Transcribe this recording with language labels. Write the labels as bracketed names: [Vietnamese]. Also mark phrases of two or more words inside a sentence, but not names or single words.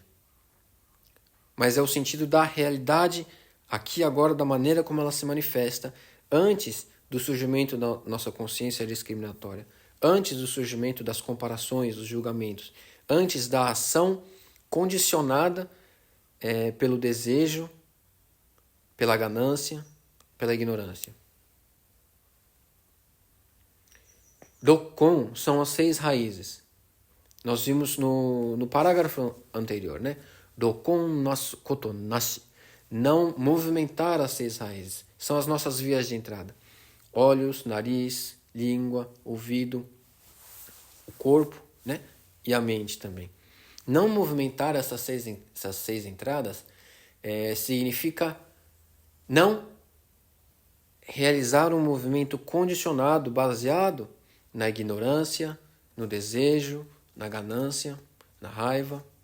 [Portuguese] Mas é o sentido da realidade aqui agora, da maneira como ela se manifesta, antes do surgimento da nossa consciência discriminatória, antes do surgimento das comparações, dos julgamentos, antes da ação condicionada pelo desejo, pela ganância, pela ignorância. Dokon são as 6 raízes. Nós vimos no parágrafo anterior, né? [Japanese] 六根なすことなし. [Portuguese] Não movimentar as 6 raízes. São as nossas vias de entrada. Olhos, nariz, língua, ouvido, o corpo, né? E a mente também. Não movimentar essas seis entradas significa não realizar um movimento condicionado, baseado na ignorância, no desejo, na ganância, na raiva.